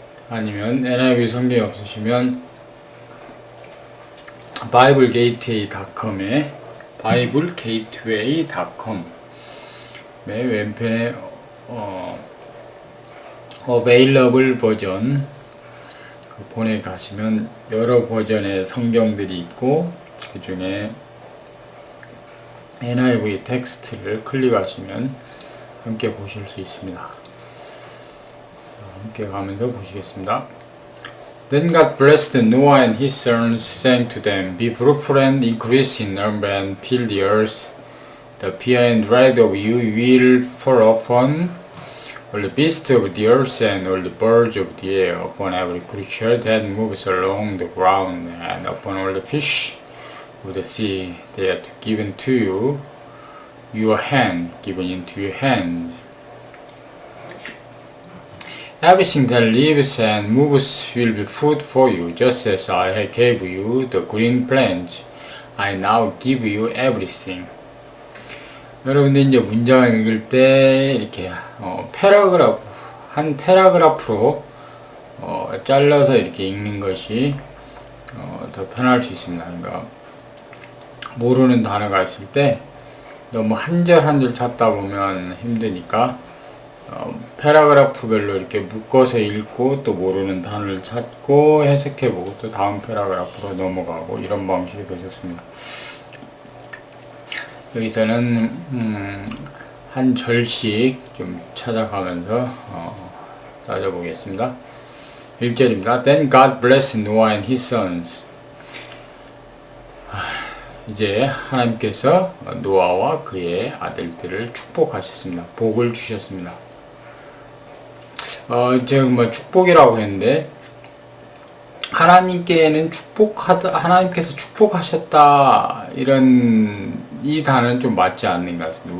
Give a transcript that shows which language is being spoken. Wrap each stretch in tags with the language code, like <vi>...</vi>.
<ko>아니면 NIV 성경이 없으시면 BibleGateway.com에 BibleGateway.com의 왼편에 Available 버전 본에 가시면 여러 버전의 성경들이 있고 그 중에 NIV 텍스트를 클릭하시면 함께 보실 수 있습니다. 함께 가면서 보시겠습니다.</ko> <en>Then God blessed Noah and his sons, saying to them, Be fruitful and increase in number and fill the earth. The fear and dread of you will fall upon all the beasts of the earth and all the birds of the air, upon every creature that moves along the ground, and upon all the fish of the sea. They are given to you, given into your hand. Everything that lives and moves will be food for you, just as I gave you the green plants. I now give you everything.</en> <ko>여러분들 이제 문장을 읽을 때 이렇게 한 패러그래프로 잘라서 이렇게 읽는 것이 더 편할 수 있습니다. 그러니까 모르는 단어가 있을 때 너무 한 절 한 절 찾다 보면 힘드니까 패러그래프별로 이렇게 묶어서 읽고 또 모르는 단어를 찾고 해석해보고 또 다음 패러그래프로 넘어가고 이런 방식이 되셨습니다. 여기서는 한 절씩 좀 찾아가면서 따져보겠습니다. 1절입니다.</ko> <en>Then God blessed Noah and his sons.</en> <ko>이제 하나님께서 노아와 그의 아들들을 축복하셨습니다. 복을 주셨습니다. 제가 축복이라고 했는데 하나님께서 축복하셨다 이 단어는 좀 맞지 않는 것 같습니다.</ko>